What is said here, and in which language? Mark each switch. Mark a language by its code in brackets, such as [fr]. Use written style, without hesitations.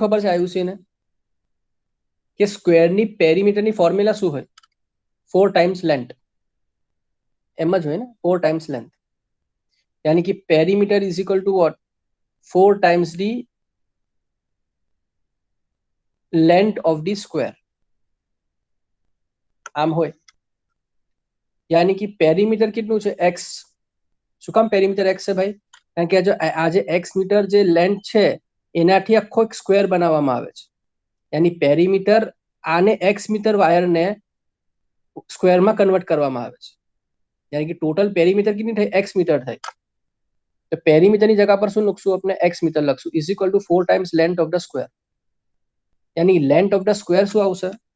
[gu] ખબર છે આયુષ્યને કે સ્ક્વેરની પેરીમીટરની ફોર્મ્યુલા શું હોય? [en] 4 times length. [gu] એમ જ હોય ને, [en] 4 times length, [hi] यानी कि [en] Perimeter is equal to what? 4 times the length of the square. [gu] આમ હોય, [hi] यानी कि [gu] पेरीमीटर કેટલું છે? x। શું કામ પેરીમીટર x છે ભાઈ? કારણ કે આ જે x મીટર જે લેન્થ છે એનાથી આખો એક સ્ક્વેર બનાવવામાં આવે છે, [hi] यानी पेरीमीटर [gu] આને x મીટર વાયરને સ્ક્વેરમાં કન્વર્ટ કરવામાં આવે છે, [hi] यानी कि टोटल पेरीमीटर कितनी [gu] થઈ? x મીટર થઈ। तो पेरीमीटરની જગ્યા પર શું લખશું આપણે? x મીટર લખશું, [en] Is equal to 4 times length of the square. यानी length of the square [gu] શું આવશે?